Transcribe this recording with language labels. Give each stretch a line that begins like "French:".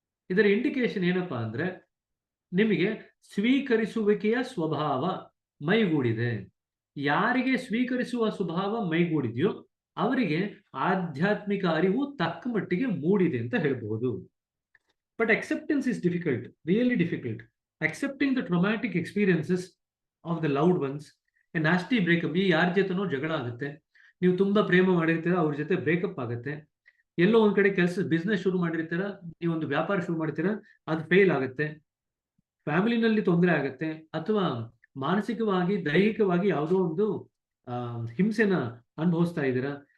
Kannada: ಇದರ ಇಂಡಿಕೇಶನ್ ಏನಪ್ಪಾ ಅಂದ್ರೆ ನಿಮಗೆ ಸ್ವೀಕರಿಸುವಿಕೆಯ ಸ್ವಭಾವ ಮೈಗೂಡಿದೆ. ಯಾರಿಗೆ ಸ್ವೀಕರಿಸುವ ಸ್ವಭಾವ ಮೈಗೂಡಿದೆಯೋ ಅವರಿಗೆ ಆಧ್ಯಾತ್ಮಿಕ ಅರಿವು ತಕ್ಕ ಮಟ್ಟಿಗೆ ಮೂಡಿದೆ ಅಂತ ಹೇಳಬಹುದು.
English: But acceptance is difficult, really difficult. Accepting the traumatic experiences of the loved ones, a nasty breakup,
Kannada: ಈ ಯಾರ ಜೊತೆನೋ ಜಗಳ ಆಗುತ್ತೆ, ನೀವು ತುಂಬಾ ಪ್ರೇಮ ಮಾಡಿರ್ತೀರ, ಅವ್ರ ಜೊತೆ ಬ್ರೇಕಪ್ ಆಗುತ್ತೆ, ಎಲ್ಲೋ ಒಂದ್ ಕಡೆ ಕೆಲಸ ಬಿಸ್ನೆಸ್ ಶುರು ಮಾಡಿರ್ತೀರ, ನೀವೊಂದು ವ್ಯಾಪಾರ ಶುರು ಮಾಡ್ತೀರಾ, ಅದು ಫೇಲ್ ಆಗುತ್ತೆ, ಫ್ಯಾಮಿಲಿನಲ್ಲಿ ತೊಂದರೆ ಆಗುತ್ತೆ, ಅಥವಾ ಮಾನಸಿಕವಾಗಿ ದೈಹಿಕವಾಗಿ ಯಾವುದೋ ಒಂದು ಹಿಂಸೆನ ಅನುಭವಿಸ್ತಾ ಇದ್ದೀರಾ.